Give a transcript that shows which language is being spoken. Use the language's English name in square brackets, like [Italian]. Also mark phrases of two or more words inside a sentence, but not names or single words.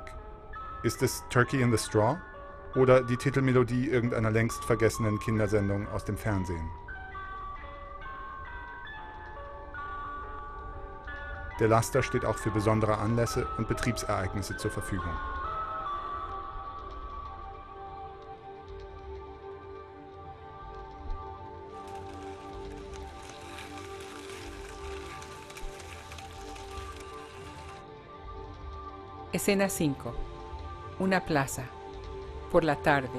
[German] Ist es Turkey in the Straw oder die Titelmelodie irgendeiner längst vergessenen Kindersendung aus dem Fernsehen? Der Laster steht auch für besondere Anlässe und Betriebsereignisse zur Verfügung. [Spanish] Escena 5. Una plaza. Por la tarde.